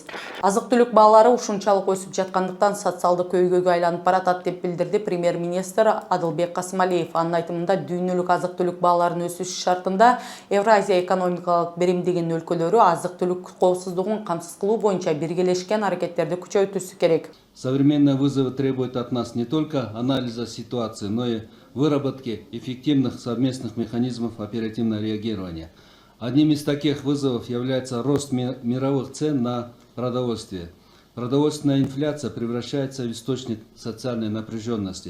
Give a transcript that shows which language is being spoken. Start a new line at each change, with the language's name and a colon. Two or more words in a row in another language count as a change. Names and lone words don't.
Kyrgyz: Азык-түлүк баалары ушунчалык өсүп жаткандыктан социалдык көйгөйгө айланып баратат деп билдирди премьер-министр Адылбек Касымалиев. Анын айтымында дүйнөлүк азык-түлүк бааларынын өсүшү шартында Евразия экономикалык биримдигинин өлкөлөрү азык-түлүк коопсуздугун камсыз кылуу боюнча биргелешкен аракеттерди күчөйтүүсү керек.
Russian: Современные вызовы требуют от нас не только анализа ситуации, но и выработки эффективных совместных механизмов оперативного реагирования. Одним из таких вызовов является рост мировых цен на продовольствие. Продовольственная инфляция превращается в источник социальной напряженности.